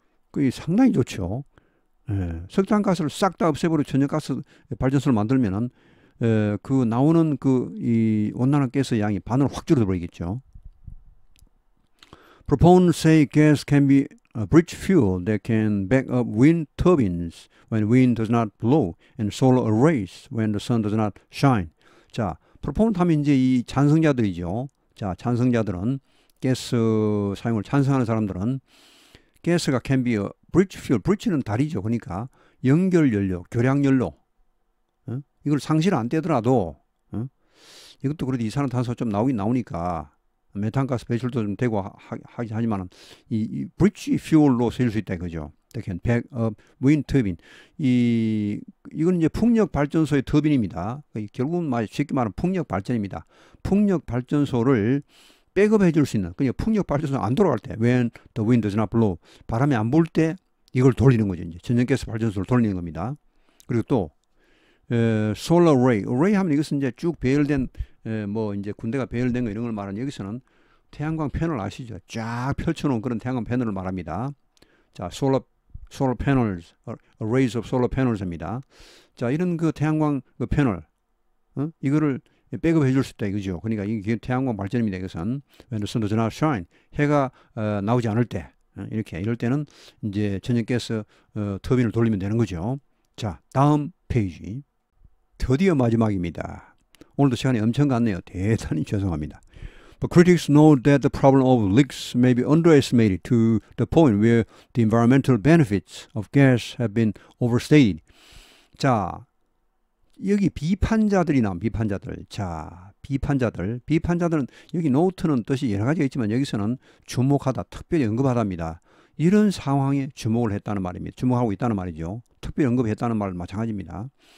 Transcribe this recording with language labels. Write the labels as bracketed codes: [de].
[ko] 그게 상당히 좋죠. 석탄가스를 싹 다 없애버리고 천연가스 발전소를 만들면은 그 나오는 이 온난화 가스 양이 반으로 확 줄어들어버리겠죠. [en] Proponents say gas can be a bridge fuel that can back up wind turbines when wind does not blow and solar arrays when the sun does not shine. [ko] 자, proponent 하면 이제 이 찬성자들이죠. 자, 찬성자들은 가스 사용을 찬성하는 사람들은 가스가 [en] can be a bridge fuel. [ko] bridge는 다리죠. 그러니까 연결연료, 교량연료. 이걸 상실 안 떼더라도 이것도 그래도 이산화탄소 좀 나오긴 나오니까 메탄가스 배출도 좀 되고 하지만은 이 브릿지 퓨얼로 쓰일 수 있다 이거죠. [en] 백업 wind turbine. [ko] 이건 이제 풍력 발전소의 터빈입니다. 결국은 쉽게 말하면 풍력 발전입니다. 풍력 발전소를 백업해 줄 수 있는, 그러니까 풍력 발전소 안 돌아갈 때 [en] when the wind does not blow, [ko] 바람이 안 불 때 이걸 돌리는 거죠. 이제 천연가스 발전소를 돌리는 겁니다. 그리고 또 solar array. array 하면 이것은 이제 쭉 배열된 이제 군대가 배열된 거 이런 걸 말하는, 여기서는 태양광 패널 아시죠? 쫙 펼쳐놓은 그런 태양광 패널을 말합니다. [en] 자, solar panels, arrays of solar panels입니다. [ko] 자, 이런 그 태양광 그 패널, 이거를 백업해 줄 수 있다 이거죠. 그러니까 이게 태양광 발전입니다. 이것은 [en] when the sun does not shine, [ko] 해가 나오지 않을 때, 이럴 때는 이제 천연가스 터빈을 돌리면 되는 거죠. 자, 다음 페이지. 드디어 마지막입니다. 오늘도 시간이 엄청 갔네요. 대단히 죄송합니다. [en] But critics note that the problem of leaks may be underestimated to the point where the environmental benefits of gas have been overstated. [ko] 자, 여기 비판자들이 나온 비판자들. 자, 비판자들은 여기 노트는 뜻이 여러 가지가 있지만 여기서는 주목하다, 특별히 언급하다입니다. 이런 상황에 주목을 했다는 말입니다. 주목하고 있다는 말이죠. 특별히 언급했다는 말 마찬가지입니다.